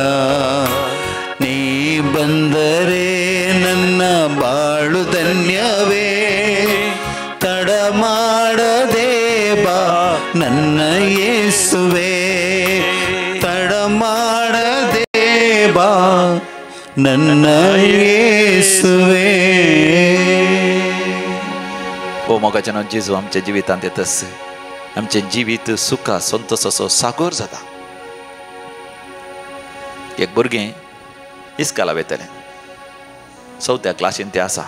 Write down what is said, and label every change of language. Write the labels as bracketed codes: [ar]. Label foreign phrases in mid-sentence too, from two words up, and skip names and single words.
[kn] ನೀ ಬಂದರೆ ನನ್ನ ಬಾಳು ಧನ್ಯವೇ. ತಡ ಮಾಡದೆ ಬಾ ನನ್ನ ಯೇಸುವೇ. ತಡ ಮಾಡದೆ ಬಾ ನನ್ನ यीशुवे. [kok] ओ मोगाच्यान जेजू आमच्या जिवितांत येतस, आमचे जिवीत सुखा संतोषाचो सागर जाता. एक भुरगें इस्काला वयतलें, 4थ्या क्लासीन तें आसा.